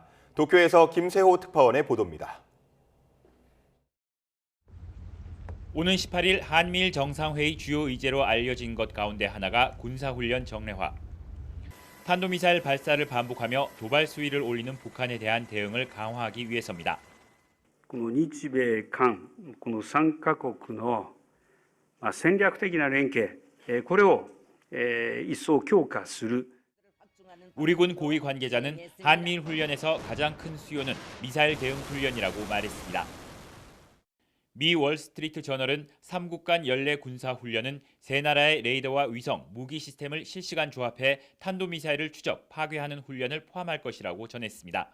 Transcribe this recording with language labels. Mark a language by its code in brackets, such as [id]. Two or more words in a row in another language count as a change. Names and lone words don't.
[ko] 도쿄에서 김세호 특파원의 보도입니다. 오는 18일 한미일 정상회의 주요 의제로 알려진 것 가운데 하나가 군사훈련 정례화. 탄도미사일 발사를 반복하며 도발 수위를 올리는 북한에 대한 대응을 강화하기 위해서입니다. [ja] この日米韓この3カ国の戦略的な連携これを一層強化する [ko] 우리 군 고위 관계자는 한미일 훈련에서 가장 큰 수요는 미사일 대응 훈련이라고 말했습니다. 미 월스트리트 저널은 3국 간 연례 군사 훈련은 세 나라의 레이더와 위성, 무기 시스템을 실시간 조합해 탄도미사일을 추적, 파괴하는 훈련을 포함할 것이라고 전했습니다.